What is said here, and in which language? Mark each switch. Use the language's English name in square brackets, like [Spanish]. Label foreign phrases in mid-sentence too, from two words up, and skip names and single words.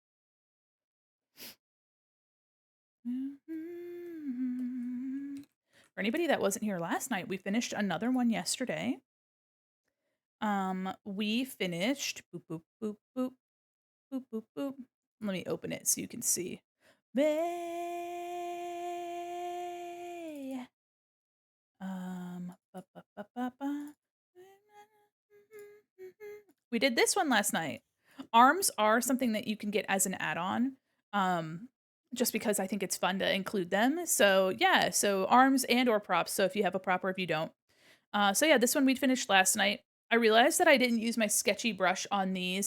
[English] For anybody that wasn't here last night, we finished another one yesterday. We finished boop boop boop boop boop boop boop. Let me open it so you can see. Bay. Ba, ba, ba, ba, ba. We did this one last night. Arms are something that you can get as an add-on. Just because I think it's fun to include them. So yeah, so arms and or props. So if you have a prop or if you don't. So yeah, this one we finished last night. I realized that I didn't use my sketchy brush on these.